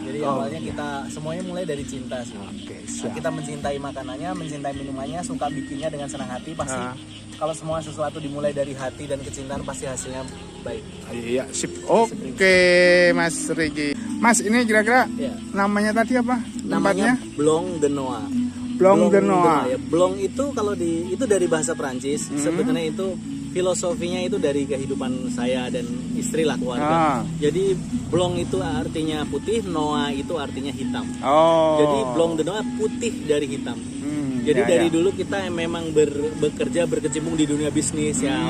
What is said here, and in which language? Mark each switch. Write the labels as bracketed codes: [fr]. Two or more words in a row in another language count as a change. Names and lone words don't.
[id] Jadi awalnya kita semuanya mulai dari cinta sih. Nah, kita mencintai makanannya, mencintai minumannya, suka bikinnya dengan senang hati pasti. Kalau semua sesuatu dimulai dari hati dan kecintaan pasti hasilnya baik. Iya, sip. Oke, Mas Riki. Mas, ini kira-kira namanya tadi apa? Namanya Blanc de Noix. Blanc de Noix. Ya. Blanc itu kalau itu dari bahasa Prancis. Sebetulnya itu filosofinya itu dari kehidupan saya dan istri lah, keluarga. Jadi Blanc itu artinya putih, Noix itu artinya hitam. Jadi Blanc de Noix putih dari hitam. Jadi dari dulu kita memang bekerja berkecimpung di dunia bisnis ya.